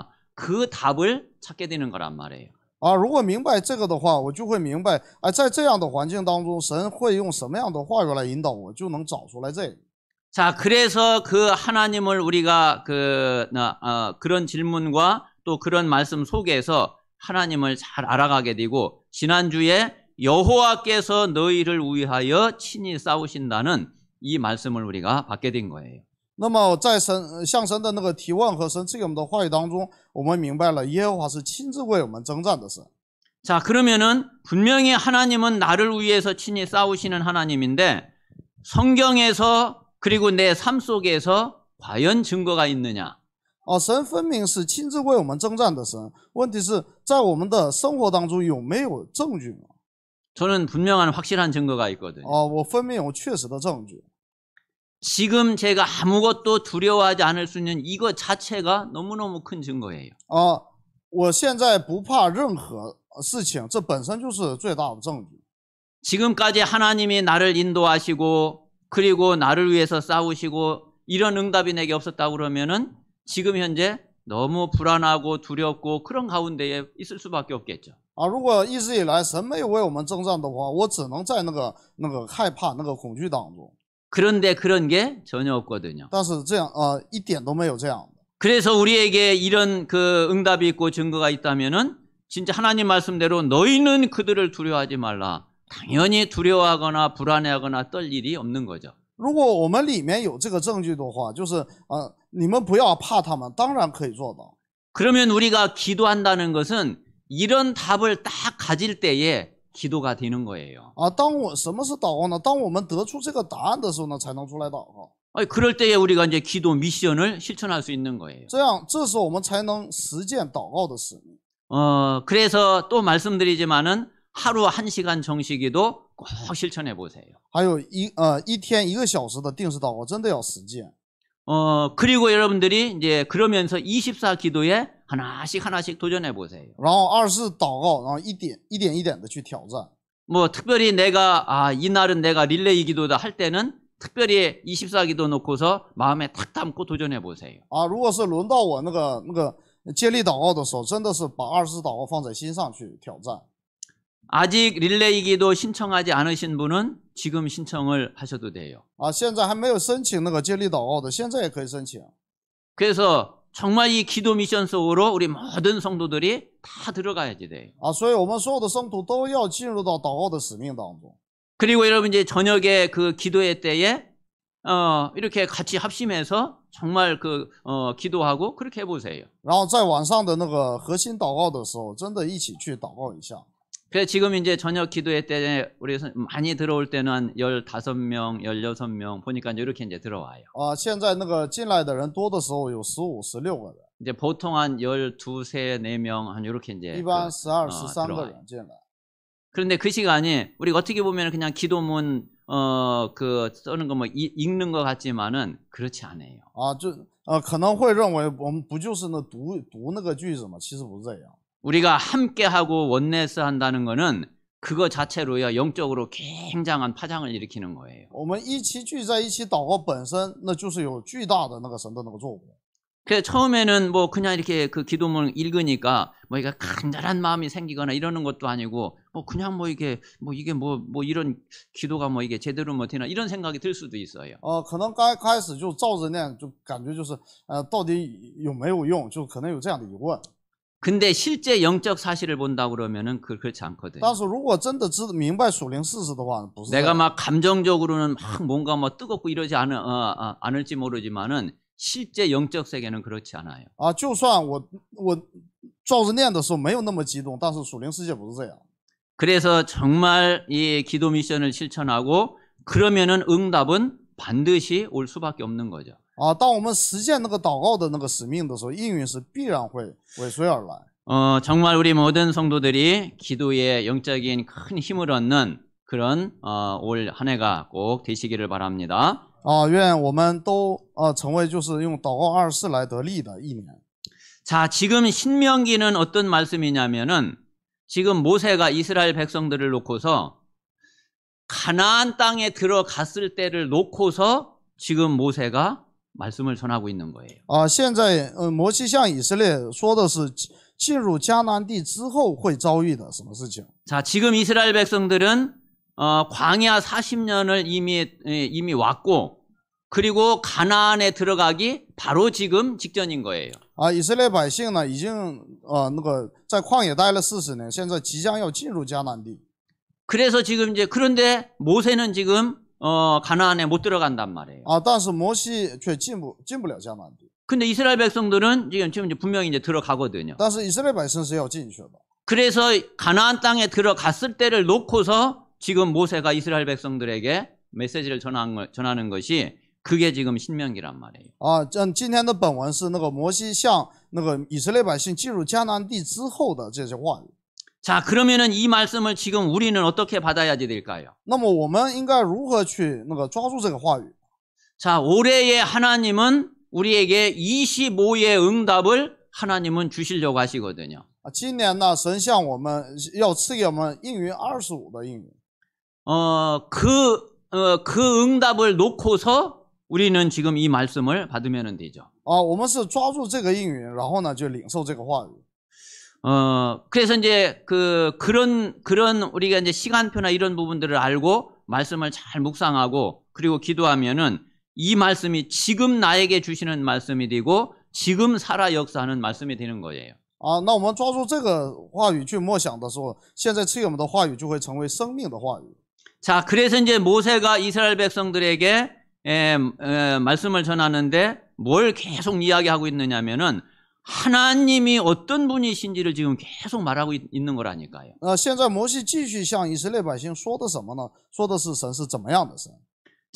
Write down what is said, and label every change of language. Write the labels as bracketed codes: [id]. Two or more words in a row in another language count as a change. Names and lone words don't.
[ko] 그 답을 찾게 되는 거란 말이에요. [zh] 如果明白这个的话，我就会明白在这样的环境当中，神会用什么样的话语来引导我，就能找出来这个。 [ko] 자, 그래서 그 하나님을 우리가 그런 질문과 또 그런 말씀 속에서 하나님을 잘 알아가게 되고 지난주에 여호와께서 너희를 위하여 친히 싸우신다는 이 말씀을 우리가 받게 된 거예요. [zh] 那么在向神的那个提问和神赐给我们的话语当中，我们明白了耶和华是亲自为我们征战的神。 [ko] 자, 그러면은 분명히 하나님은 나를 위해서 친히 싸우시는 하나님인데 성경에서 그리고 내 삶 속에서 과연 증거가 있느냐? [zh] 神分明是亲自为我们征战的神，问题是在我们的生活当中有没有证据呢？ [ko] 저는 분명한 확실한 증거가 있거든요. [zh] 我分明有确实的证据。 [ko] 지금 제가 아무것도 두려워하지 않을 수 있는 이거 자체가 너무너무 큰 증거예요. [zh] 我现在不怕任何事情，这本身就是最大的证据。 [ko] 지금까지 하나님이 나를 인도하시고 그리고 나를 위해서 싸우시고 이런 응답이 내게 없었다고 그러면은 지금 현재 너무 불안하고 두렵고 그런 가운데에 있을 수밖에 없겠죠. [zh] 如果一直以来神没有为我们征战的话，我只能在那个害怕、那个恐惧当中。 [ko] 그런데 그런 게 전혀 없거든요. [zh] 但是这样一点都没有这样的。 [ko] 그래서 우리에게 이런 그 응답이 있고 증거가 있다면은 진짜 하나님 말씀대로 너희는 그들을 두려워하지 말라. 당연히 두려워하거나 불안해하거나 떨 일이 없는 거죠. [zh] 如果我们里面有这个证据的话，就是你们不要怕他们，当然可以做到。 [ko] 그러면 우리가 기도한다는 것은 이런 답을 딱 가질 때에 기도가 되는 거예요. [zh] 什么是祷告呢？当我们得出这个答案的时候呢，才能出来祷告。 [ko] 그럴 때에 우리가 이제 기도 미션을 실천할 수 있는 거예요. [zh] 这时候我们才能实践祷告的使命。 [ko] 그래서 또 말씀드리지만은 하루 1시간 정식기도 꼭 실천해 보세요. [zh] 还有一天1个小时的定时祷告，真的要实践。 [ko] 그리고 여러분들이 이제 그러면서 24 기도에 하나씩 도전해 보세요. [zh] 然后24祷告，然后一点一点的去挑战。 [ko] 뭐 특별히 내가 이날은 내가 릴레이 기도다 할 때는 특별히 24 기도 놓고서 마음에 탁 담고 도전해 보세요. [zh] 如果是轮到我那个接力祷告的时候，真的是把24祷告放在心上去挑战。 [ko] 아직 릴레이 기도 신청하지 않으신 분은 지금 신청을 하셔도 돼요. [zh] 现在还没有申请那个接力祷告的，现在也可以申请。 [ko] 그래서 정말 이 기도 미션 속으로 우리 모든 성도들이 다 들어가야지 돼요. [zh] 所以我们所有的圣徒都要进入到祷告的使命当中。 [ko] 그리고 여러분 이제 저녁에 그 기도회 때에 이렇게 같이 합심해서 정말 기도하고 그렇게 해보세요. [zh] 然后在晚上的那个核心祷告的时候，真的一起去祷告一下。 [ko] 그래서 지금 이제 저녁 기도회 때 우리 많이 들어올 때는 한 15명, 16명 보니까 이제 이렇게 이제 들어와요. [zh] 现在那个进来的人多的时候有15、16个人， [ko] 이제 보통 한 12, 3, 4명 한 이렇게 이제 [zh] 一般12、13个人进来。 [ko] 그런데 그 시간이 우리가 어떻게 보면 그냥 기도문 써는 거 뭐 읽는 것 같지만은 그렇지 않아요. [zh] 可能会认为我们不就是读那个句子吗？其实不是这样。 [ko] 우리가 함께하고 원네스 한다는 거는 그거 자체로요 영적으로 굉장한 파장을 일으키는 거예요. [zh] 我们一起聚在一起祷告本身，那就是有巨大的那个神的那个作为。 [ko] 그래서 처음에는 뭐 그냥 이렇게 그 기도문을 읽으니까 뭐 이게 간절한 마음이 생기거나 이러는 것도 아니고 뭐 그냥 뭐 이게 뭐 이런 기도가 뭐 이게 제대로 못 되나 이런 생각이 들 수도 있어요. [zh] 可能刚开始就照着念，就感觉就是到底有没有用，就可能有这样的疑问。 [ko] 근데 실제 영적 사실을 본다 그러면은 그렇지 않거든요. [zh] 但是如果真的明白属灵事实的话，不是。 [ko] 내가 막 감정적으로는 막 뭔가 뭐 뜨겁고 이러지 않을지 모르지만은 실제 영적 세계는 그렇지 않아요. [zh] 就算我照着念的时候没有那么激动，但是属灵世界不是这样。 [ko] 그래서 정말 이 기도 미션을 실천하고 그러면은 응답은 반드시 올 수밖에 없는 거죠. [zh] 当我们实践那个祷告的那个使命的时候，应允是必然会尾随而来。 [ko] 정말 우리 모든 성도들이 기도에 영적인 큰 힘을 얻는 그런 올 한 해가 꼭 되시기를 바랍니다. [zh] 愿我们都成为就是用祷告24来得力的一年。 [ko] 자, 지금 신명기는 어떤 말씀이냐면은 지금 모세가 이스라엘 백성들을 놓고서 가나안 땅에 들어갔을 때를 놓고서 지금 모세가 말씀을 전하고 있는 거예요. [zh] 现在摩西向以色列说的是进入迦南地之后会遭遇的什么事情。 [ko] 자, 지금 이스라엘 백성들은 광야 40년을 이미 왔고 그리고 가나안에 들어가기 바로 지금 직전인 거예요. [zh] 以色列百姓呢已经在旷野待了40年，现在即将要进入迦南地。 [ko] 그래서 지금 이제 그런데 모세는 지금 가나안에 못 들어간단 말이에요. [zh] 但是摩西却进不了迦南地。 [ko] 근데 이스라엘 백성들은 지금 이제 분명히 이제 들어가거든요. [zh] 但是以色列百姓是要进去的。 [ko] 그래서 가나안 땅에 들어갔을 때를 놓고서 지금 모세가 이스라엘 백성들에게 메시지를 전하는 것이 그게 지금 신명기란 말이에요. [zh] 今天的本文是那个摩西向那个以色列百姓进入迦南地之后的这些话语。 [ko] 자, 그러면은 이 말씀을 지금 우리는 어떻게 받아야지 될까요? [zh] 那么我们应该如何去抓住这个话语？ [ko] 자, 올해의 하나님은 우리에게 25의 응답을 하나님은 주시려고 하시거든요. [zh] 今年呢，神向我们要赐给我们应允25的应允。 [ko] 그 응답을 놓고서 우리는 지금 이 말씀을 받으면 되죠. [zh] 我们是抓住这个应允，然后呢就领受这个话语。 [ko] 그래서 이제 그런 우리가 이제 시간표나 이런 부분들을 알고 말씀을 잘 묵상하고 그리고 기도하면은 이 말씀이 지금 나에게 주시는 말씀이 되고 지금 살아 역사하는 말씀이 되는 거예요. [zh] 那我们抓住这个话语去默想的时候，现在赐给我们的话语就会成为生命的话语。 [ko] 자, 그래서 이제 모세가 이스라엘 백성들에게 말씀을 전하는데 뭘 계속 이야기하고 있느냐면은 하나님이 어떤 분이신지를 지금 계속 말하고 있는 거라니까요. [zh] 现在摩西继续向以色列百姓说的什么呢？说的是神是怎么样的神。